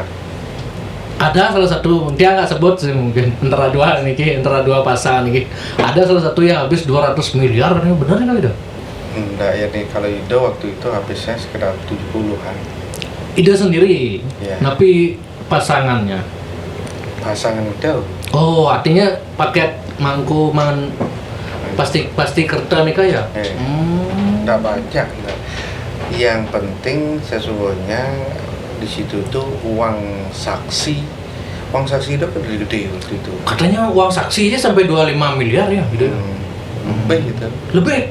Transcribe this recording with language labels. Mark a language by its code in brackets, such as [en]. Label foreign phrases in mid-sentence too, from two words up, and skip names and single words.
[id] Ada salah satu, dia nggak sebut sih mungkin antara dua pasangan nih. Ada salah satu yang habis 200 miliar, ini benar nggak itu? Enggak ya nih, kalau Ida waktu itu habisnya sekitar 70-an. Ida sendiri, tapi pasangannya? Pasangan Ida. Oh, artinya paket mangku pasti kerta nikah ya? Enggak banyak. Yang penting sesungguhnya di situ tuh uang saksi itu kan gede waktu itu. Katanya uang saksinya sampai 25 miliar ya gitu. Lebih gitu. Lebih